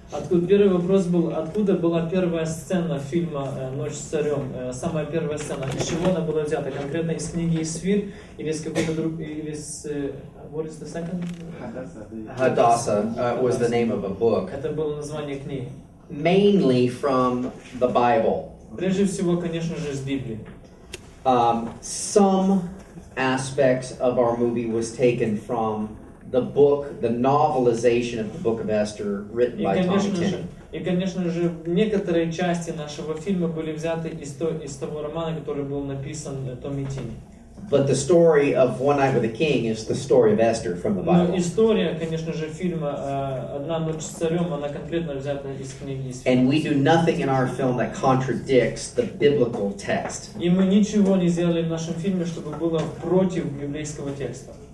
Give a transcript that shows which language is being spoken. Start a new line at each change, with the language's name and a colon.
Russian: Первый вопрос был, откуда была первая сцена фильма «Ночь с царем», самая первая сцена, из чего она была взята, конкретно из книги «Исфир» или из какой-то другой, или из...
English: What is the second? Hadassah was the name of a book.
Russian: Это было название книги.
English: Mainly from the Bible.
Russian: Прежде всего, конечно же, из Библии.
English: Some aspects of our movie was taken from the book, the novelization of the Book of Esther, written
Russian: И,
English: by Tommy
Russian: конечно же,
English: Tenney.
Russian: И, конечно же, некоторые части нашего фильма были взяты из того романа, который был написан Томми Тини.
English: But the story of One Night with a King is the story of Esther from the
Russian: Но
English: Bible.
Russian: история, конечно же, фильма «Одна ночь с царем», она конкретно взята из книги.
English: And we do nothing in our film that contradicts the biblical text.
Russian: И мы ничего не сделали в нашем фильме, чтобы было против библейского текста.